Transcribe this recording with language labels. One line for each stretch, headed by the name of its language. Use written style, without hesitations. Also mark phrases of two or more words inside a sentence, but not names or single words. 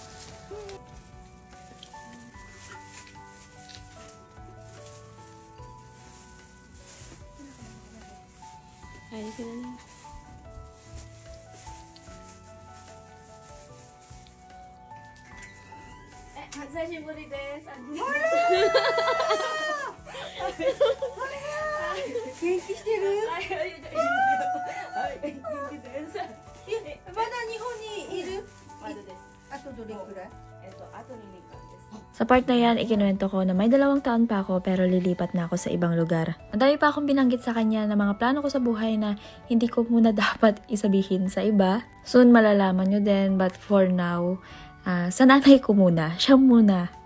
Filipino: Ay, sila na.
Japanese: 久しぶりです. 元気してる? 元気です. まだ日本にいる? まだです. あとどれくらい? あと 2 年間です。
Filipino: Sa part na yan, ikinuwento ko na may 2 taon pa ako pero lilipat na ako sa ibang lugar. Ang dami pa akong binanggit sa kanya na mga plano ko sa buhay na hindi ko muna dapat isabihin sa iba. Soon malalaman nyo din,
English: but for now,
Filipino: sa nanay ko muna, siya muna.